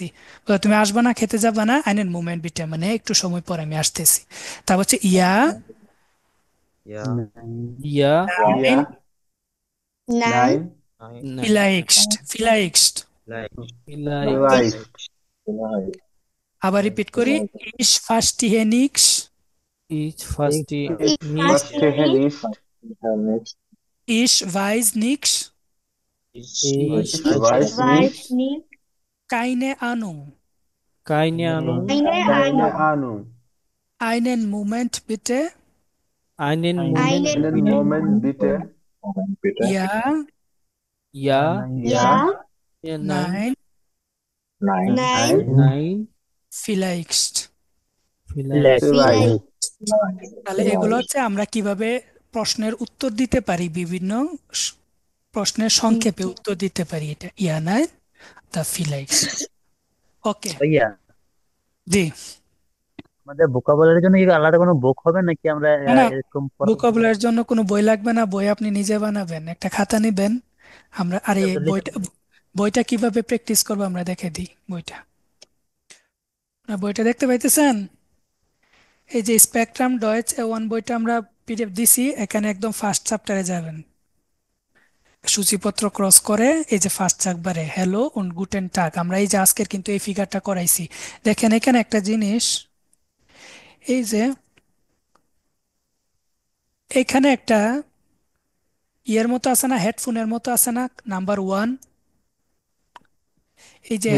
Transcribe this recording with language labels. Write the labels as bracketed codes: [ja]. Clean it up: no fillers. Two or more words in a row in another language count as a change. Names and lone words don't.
[bn] বলে, তুমি আসবা না, খেতে যাবা না, [de] einen Moment bitte [bn] মানে একটু সময় পর আমি আসতেছি। তারপর হচ্ছে ইয়া, [de] Ja, Ja, ইয়া, nine, নাইন, nein, ফিলাইক্সড, ফিলাইক্সড। vielleicht. vielleicht. লাইফ, [bn] আবার রিপিট করি, [de] ich verstehe nix, Ich verstehe ich nicht. ফার্স্টহে verstehe নিক্স, ich weiß nix, Ich weiß weiß nicht, nicht, keine Ahnung, keine Ahnung. eine কাইনে Ahnung, আনুং, einen Moment bitte, Einen Moment einen einen bitte. Moment bitte, ja, Ja, ja, ja, nein, nein, nein, nein, vielleicht। vielleicht. vielleicht, [bn] তাহলে এগুলো হচ্ছে আমরা কিভাবে প্রশ্নের উত্তর দিতে পারি, বিভিন্ন স- প্রশ্নের সংক্ষেপে উত্তর দিতে পারি, এটা [de] ja nein da vielleicht. [bn] ওকে, ভাইয়া জি। আমাদের ভোকাবুলারির জন্য কি আলাদা কোনো বুক হবে নাকি আমরা না না, এরকম ভোকাবুলারির জন্য কোনো বই লাগবে না, বই আপনি নিজে বানাবেন, একটা খাতা নিবেন। আমরা আর এই বইটা, বইটা কিভাবে প্র্যাকটিস করবো আমরা দেখে দিই। বইটা দেখতে পাইতেছেন, এই যে স্পেকট্রাম ডয়েচ A1 বইটা আমরা পিডিএফ দিছি, এখানে একদম [en] first chapter [bn] যাবেন, সূচিপত্র ক্রস করে এই যে [en] first chapter [bn] হ্যালো [de] und guten Tag, [bn] আমরা এই যে আজকের কিন্তু এই ফিগারটা করাইছি। দেখেন এখানে একটা জিনিস, এই যে এখানে একটা ইয়ের মতো আছে না, হেডফোনের মতো আছে না, নাম্বার 1, এই যে